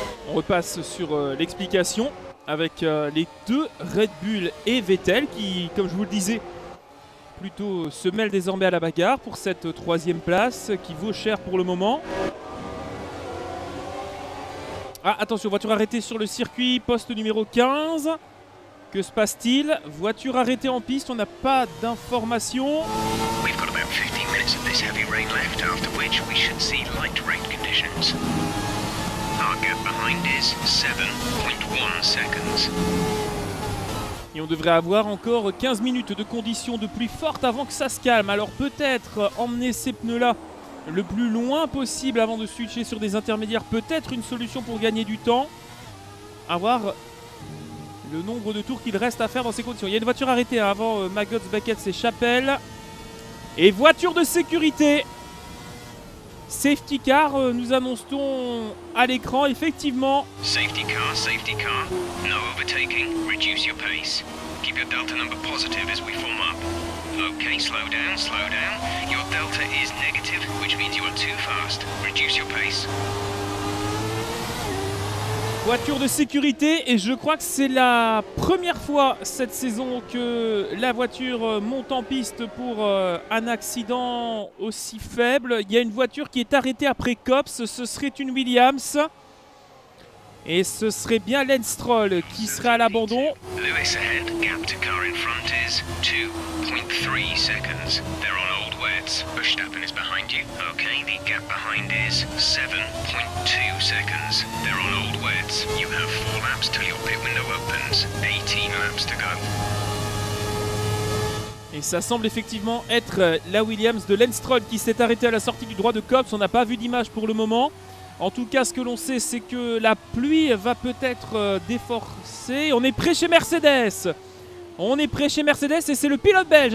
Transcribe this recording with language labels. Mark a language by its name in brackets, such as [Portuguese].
[French] On repasse sur l'explication avec les deux Red Bull et Vettel qui, comme je vous le disais, plutôt se mêlent désormais à la bagarre pour cette 3e place qui vaut cher pour le moment. Ah, attention, voiture arrêtée sur le circuit, poste numéro 15. Que se passe-t-il? Voiture arrêtée en piste, on n'a pas d'informations. [English] We've got about 15 minutes of this heavy rain left, after which we should see light rain conditions. Our gap behind is 7.1 seconds. [French] Et on devrait avoir encore 15 minutes de conditions de pluie forte avant que ça se calme. Alors peut-être emmener ces pneus-là le plus loin possible avant de switcher sur des intermédiaires. Peut-être une solution pour gagner du temps. À voir le nombre de tours qu'il reste à faire dans ces conditions. Il y a une voiture arrêtée hein, avant Maggots, Beckett et Chapelle. Et voiture de sécurité. Safety car, nous annonce-t-on à l'écran, effectivement. [English] Safety car, no overtaking, reduce your pace. Keep your delta number positive as we form up. Okay, slow down. Your delta is negative, which means you are too fast. Reduce your pace. [French] Voiture de sécurité, et je crois que c'est la première fois cette saison que la voiture monte en piste pour un accident aussi faible. Il y a une voiture qui est arrêtée après Copse, ce serait une Williams. Et ce serait bien Lance Stroll qui serait à l'abandon. [English] Lewis ahead, gap to car in front is 2.3 seconds. They're on old wets. Verstappen is behind you. Okay, the gap behind is 7.2 seconds. They're on old wets. You have 4 laps till your pit window opens. 18 laps to go. [French] Et ça semble effectivement être la Williams de Lance Stroll qui s'est arrêtée à la sortie du droit de Copse. On n'a pas vu d'image pour le moment. En tout cas, ce que l'on sait, c'est que la pluie va peut-être déforcer. On est près chez Mercedes. On est près chez Mercedes et c'est le pilote belge.